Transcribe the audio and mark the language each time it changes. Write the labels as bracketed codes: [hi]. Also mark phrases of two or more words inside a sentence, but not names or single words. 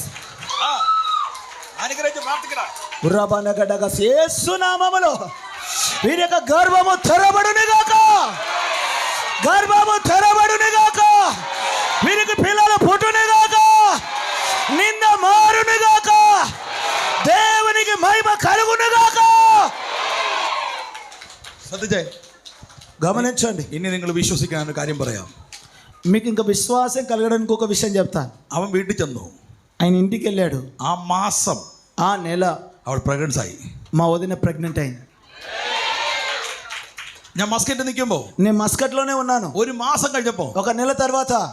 [ml] അനുഗ്രഹിച്ച് പ്രാർത്ഥിക്കണം. [te] ఉర్రాబానగడగ యేసు నామములో వీరి యొక్క గర్భము తెరబడునుగాక. గర్భము తెరబడునుగాక. వీరికి పిల్లలు పుట్టునుగాక. నింద మారునుగాక. దేవునికి మహిమ కలుగునుగాక. [ml] ശ്രദ്ധിച്ചേ, [te] గమనించండి. [ml] ഇനി നിങ്ങൾ വിശ്വസിക്കാൻ ഒരു കാര്യം പറയാം. [te] మీకు ఇంకా విశ్వాసం కలగడానికి ఒక విషయం చెప్తాను. [ml] അവൻ വീട്ടിൽ ചെന്നു. [te] ఆయన ఇంటికి వెళ్ళాడు. [ml] ആ മാസം [te] ఆ నెల [ml] അവൾ പ്രഗ്നൻസ് ആയി. [te] మా వదిన ప్రెగ్నెంట్ అయింది. [ml] ഞാൻ മസ്കറ്റ് നിൽക്കുമ്പോ, [te] నేను మస్కట్లోనే ఉన్నాను. [ml] ഒരു മാസം കഴിഞ്ഞപ്പോ, [te] ఒక నెల తర్వాత